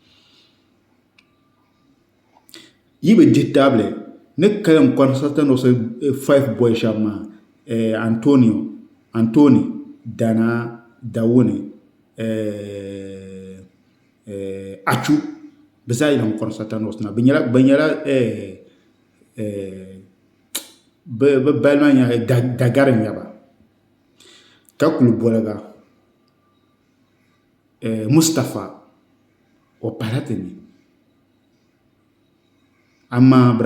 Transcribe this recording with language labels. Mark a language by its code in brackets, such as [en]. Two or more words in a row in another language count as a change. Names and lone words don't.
[dag] yi be dihi tabili ni kalim kɔnsata no so 5 boy shɛba maa Anthony Dana Dawuni Achu bɛ zaa yɛla kɔnsata no na bɛ nyɛla bɛ balima nyɛla Dagari nyɛba ka kuli boliga Mustapha o pahila ti ni amma bɛ